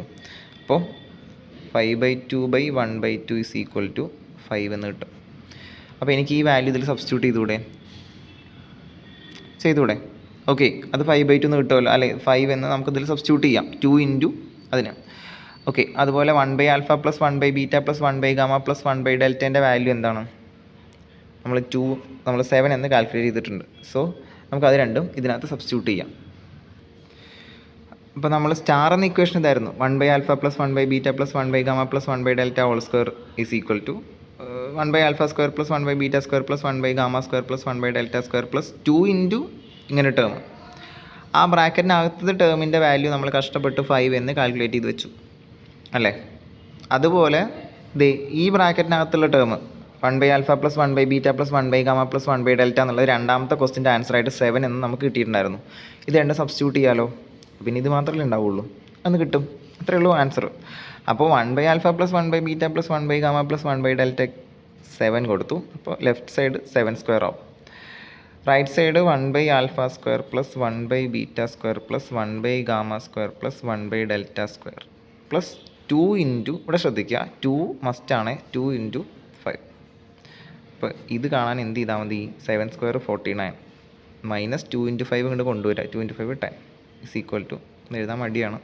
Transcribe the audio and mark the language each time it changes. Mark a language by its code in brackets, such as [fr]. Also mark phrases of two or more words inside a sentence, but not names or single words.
[ml] അപ്പോൾ 5/2/1/2 = 5 എന്ന് കിട്ടും. അപ്പോൾ എനിക്ക് ഈ വാല്യൂ ഇതിൽ സബ്സ്റ്റിറ്റ്യൂട്ട് ചെയ്തൂടെ ഓക്കെ, അത് 5/2 എന്ന് കിട്ടുമല്ലോ അല്ലേ. 5 എന്ന് നമുക്കിതിൽ സബ്സ്റ്റിറ്റ്യൂട്ട് ചെയ്യാം, 2 ഇൻറ്റു അതിന് ഓക്കെ. അതുപോലെ 1/α + 1/β + 1/γ + 1/δൻ്റെ വാല്യൂ എന്താണ്, നമ്മൾ 7 എന്ന് കാൽക്കുലേറ്റ് ചെയ്തിട്ടുണ്ട്. സോ നമുക്കത് രണ്ടും ഇതിനകത്ത് സബ്സ്റ്റിറ്റ്യൂട്ട് ചെയ്യാം. അപ്പോൾ നമ്മൾ സ്റ്റാർ എന്ന ഇക്വേഷൻ ഇതായിരുന്നു, 1/α + 1/β + 1/γ + 1/δ [en] whole square [ml] = 1/α² + 1/β² + 1/γ² + 1/δ² + 2 ഇൻറ്റു ഇങ്ങനെ ടേം. ആ ബ്രാക്കറ്റിനകത്തത് ടേമിൻ്റെ വാല്യൂ നമ്മൾ കഷ്ടപ്പെട്ട് 5 എന്ന് കാൽക്കുലേറ്റ് ചെയ്ത് വെച്ചു അല്ലേ. അതുപോലെ ഈ ബ്രാക്കറ്റിനകത്തുള്ള ടേം 1/α + 1/β + 1/γ + 1/δ എന്നുള്ളത് രണ്ടാമത്തെ ക്വസ്റ്റിൻ്റെ ആൻസറായിട്ട് 7 എന്ന് നമുക്ക് കിട്ടിയിട്ടുണ്ടായിരുന്നു. ഇത് രണ്ടും സബ്സ്റ്റിറ്റ്യൂട്ട് ചെയ്യാലോ, പിന്നെ ഇത് മാത്രമല്ലേ ഉണ്ടാവുള്ളൂ, അന്ന് കിട്ടും. അത്രയേ ഉള്ളൂ ആൻസർ. അപ്പോൾ 1/α + 1/β + 1/γ + 1/δ 7 കൊടുത്തു. അപ്പോൾ [en] left side [ml] 7² ആവും. [en] right side [ml] 1/α² + 1/β² + 1/γ² + 1/δ² പ്ലസ് 2 ഇൻറ്റു, ഇവിടെ ശ്രദ്ധിക്കുക 2 മസ്റ്റാണ്, 2 ഇൻറ്റു 5. അപ്പോൾ ഇത് കാണാൻ എന്ത് ചെയ്താൽ മതി, 7² 49 മൈനസ് 2 ഇൻറ്റു 5 ഇങ്ങോട്ട് കൊണ്ടുവരിക, 2 ഇൻറ്റു 5 10 = എഴുതാൻ മടിയാണ്.